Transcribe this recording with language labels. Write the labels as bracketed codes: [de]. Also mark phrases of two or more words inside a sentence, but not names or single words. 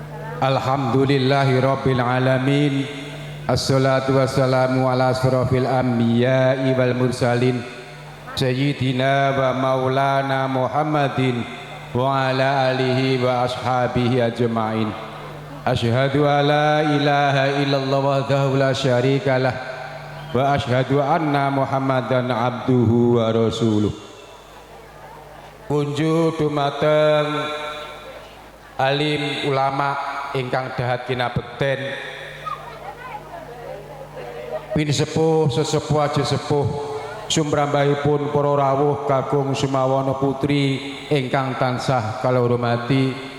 [ar] الحمد لله رب العالمين والصلاة والسلام على أشرف الأنبياء والمرسلين سيدنا ومولانا محمد وعلى آله وأصحابه أجمعين. أشهد أن لا إله إلا الله وحده لا شريك له وأشهد أن محمدا عبده ورسوله. [jv] Kunju dumateng alim ulama ingkang dahat kinabekten, pin sepuh sesepuh aja sepuh sumrambahipun para rawuh kakung Sumawana putri ingkang tansah kala hormati,